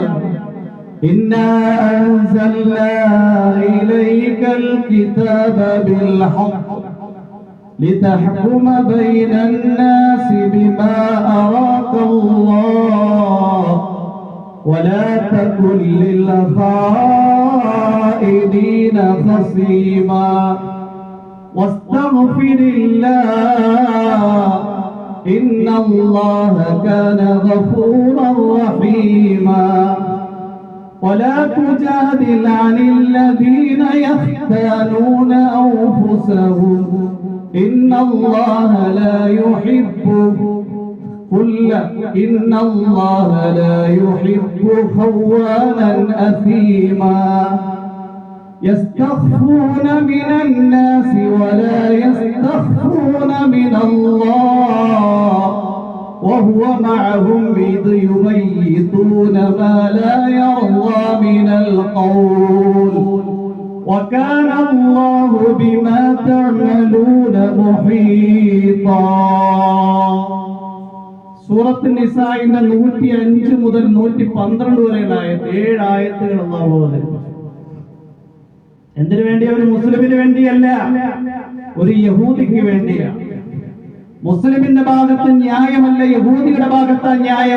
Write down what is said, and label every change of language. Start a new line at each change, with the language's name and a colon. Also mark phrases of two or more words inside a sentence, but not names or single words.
Arabic: إنا أنزلنا إليك الكتاب بالحق لتحكم بين الناس بما أراك الله ولا تكن لل خائنين خصيما واستغفر الله إن الله كان غفورا رحيما ولا تجادل عن الذين يختانون أنفسهم إن الله لا يحب خوانا أثيما يستخفون من الناس ولا يستخفون من الله وهو معهم إذ يبيتون ما لا يرضى من القول وكان الله بما تعملون محيطا.
Malayalam: സൂറത്ത് നിസാഇന്റെ 105 മുതൽ 112 വരെയുള്ള ആയത്ത്, 7 ആയത്തുകൾ അല്ലാഹു അവതരിപ്പിച്ചു. എന്തിനു വേണ്ടി? ഒരു മുസ്ലിമിന് വേണ്ടിയല്ല, ഒരു യഹൂദിക്ക് വേണ്ടിയാണ്. മുസ്ലിമിന്റെ ഭാഗത്ത് ന്യായമല്ല, യഹൂദിയുടെ ഭാഗത്താ ന്യായം.